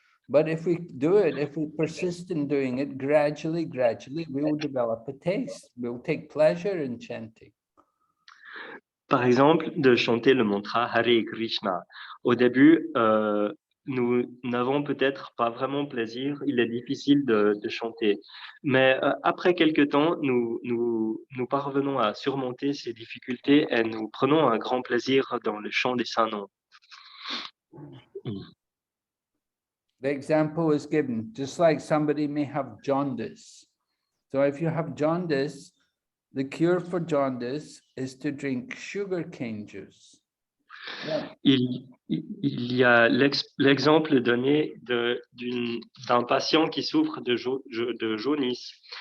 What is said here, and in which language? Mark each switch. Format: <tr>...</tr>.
<en>But if we do it, if we persist in doing it, gradually, we will develop a taste. We'll take pleasure in chanting.</en> <fr>Par exemple, de chanter le mantra Hare Krishna. Au début, nous n'avons peut-être pas vraiment plaisir, il est difficile de chanter. Mais après quelque temps, nous parvenons à surmonter ces difficultés et nous prenons un grand plaisir dans le chant des saints noms.</fr> <en>The example is given, just like somebody may have jaundice. So if you have jaundice, the cure for jaundice is to drink sugarcane juice. Yeah.</en> <fr>Il y a l'exemple donné d'un patient qui souffre de jaunisse.</fr>